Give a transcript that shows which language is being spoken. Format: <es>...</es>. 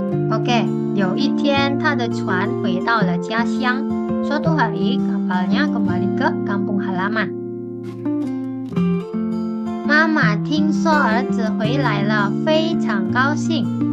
<zh>Oke, 有一天他的船回到了家乡.</zh> <id>Suatu hari kapalnya kembali ke kampung halaman.</id> <zh>妈妈听说儿子回来了，非常高兴.</zh>